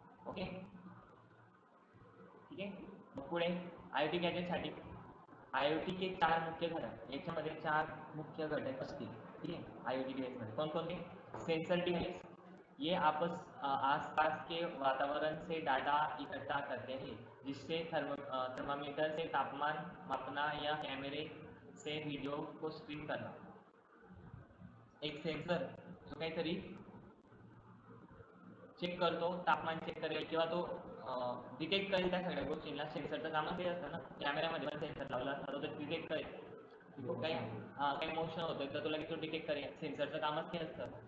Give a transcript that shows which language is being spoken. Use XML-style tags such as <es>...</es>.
<mr>Okay, ठीक आहे. मग पुढे IoT गॅजेटसाठी</mr> <hi>IoT के 4 मुख्य घटक,</hi> <mr>याच्यामध्ये 4 मुख्य घटक असतील, ठीक आहे. IoT डिव्हाइस मध्ये कोणकोणते?</mr> <hi>सेंसर डिवाइस, ये आसपास के वातावरण से डाटा इकट्ठा करते हैं, जिससे थर्मामीटर से तापमान मापना या कैमरे से वीडियो को स्ट्रीम करना.</hi> <mr>एक सेंसर जो काहीतरी चेक करतो, तापमान चेक करेल किंवा तो डिटेक्ट करेल त्या सगळ्या गोष्टींना. सेन्सरचं कामच ते असतं ना, कॅमेऱ्यामध्ये पण सेन्सर लावला असता तो डिटेक्ट करेल, काही मोशन होतोय तर तो लगेच तो डिटेक्ट करेल, सेन्सरचं कामच ते असतं.</mr>